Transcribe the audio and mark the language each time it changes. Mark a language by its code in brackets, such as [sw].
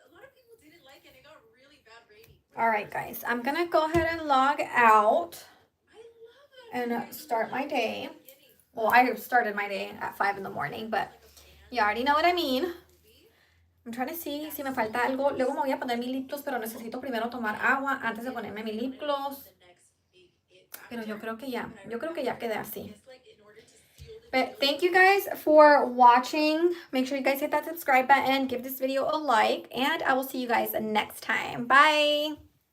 [en] A lot of people didn't like it. It got really bad ratings. All right, guys. I'm going to go ahead and log out I love it. and start my day. Well, I started my day at 5 in the morning, but You already know what I mean. I'm trying to see [es] si me falta algo. Luego me voy a poner mi lip gloss, pero necesito primero tomar agua antes de ponerme mi lip gloss. Pero yo creo que ya quedé así. [en] But thank you guys for watching. Make sure you guys hit that subscribe button, give this video a like, and I will see you guys next time. Bye.